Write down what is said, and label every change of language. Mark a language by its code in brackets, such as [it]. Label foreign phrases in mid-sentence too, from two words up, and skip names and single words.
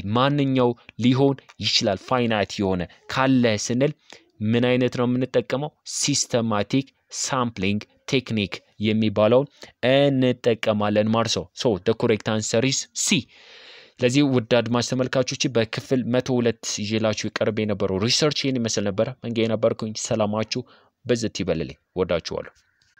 [am] ማንኛው ሊሆን ይችላል finite የሆነ ካለ ስንል ምን አይነት ነው የምንጠቀመው [en] systematic sampling technique [am] የሚባለው እንጠቀማለን ማለት ነው [en] so the correct answer is C [am] ለዚህ ውድ አድማጭ ተመልካቾች በክፍል 102 ይዤላችሁ ቀርቤ የነበረው ሪሰርች ይሄን ይመስል ነበር መንገይ ነበርኩኝ ሰላማችሁ በዘት ይበልልኝ ወዳችኋለሁ